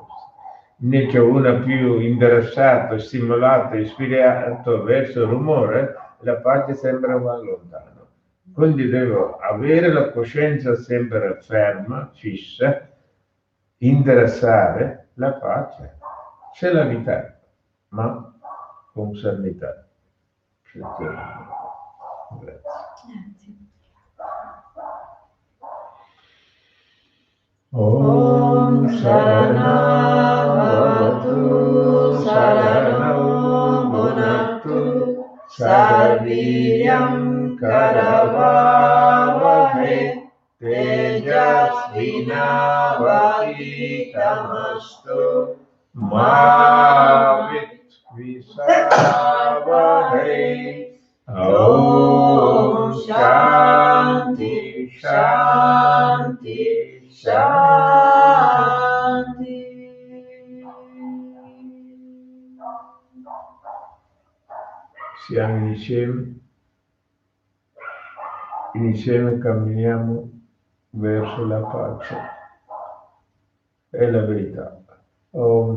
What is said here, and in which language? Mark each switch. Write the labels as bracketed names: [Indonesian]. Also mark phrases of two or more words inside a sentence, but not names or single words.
[Italian] Invece una più interessata, stimolata, ispirato verso il rumore, la pace sembra va lontano. Quindi devo avere la coscienza sempre ferma, fissa, interessare la pace, c'è la vita, ma con serenità. Grazie. [Sanskrit] Om Sahana Bhavatu Saranam Bhunaktu Sarvaviriyam Karavavahe Tejasvinavaditamastu Ma Vitvishavahe. Om Shanti Shanti Shanti. [Italian] Siamo insieme camminiamo verso la pace e la verità. Om